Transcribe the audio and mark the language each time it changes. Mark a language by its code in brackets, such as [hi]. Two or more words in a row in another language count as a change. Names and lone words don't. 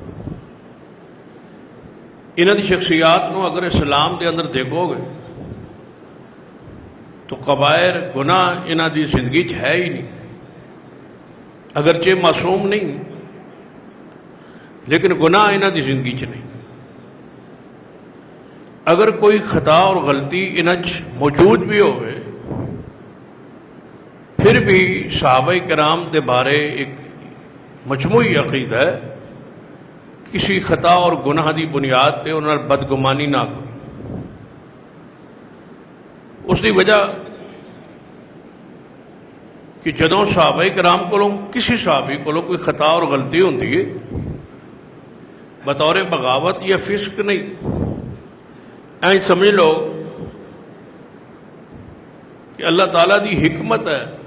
[pa] انہاں دی شخصیات نو اگر اسلام دے اندر دیکھو گے تو کبائر گناہ انہاں دی زندگی چ ہے ہی نہیں، اگرچہ معصوم نہیں لیکن گناہ انہاں دی زندگی چ نہیں۔ اگر کوئی خطا اور غلطی انہاں چ موجود بھی ہوئے پھر بھی صحابہ کرام دے بارے ایک مجموعی عقیدہ ہے، کسی خطا اور گناہ دی بنیاد تے انہاں نال بدگمانی نہ کرو۔ اس دی وجہ کہ جدوں صحابہ کرام کولوں کسی صحابی کولوں کوئی خطا اور غلطی ہوندی ہے بطور بغاوت یا فسق نہیں، این سمجھ لو کہ اللہ تعالیٰ دی حکمت ہے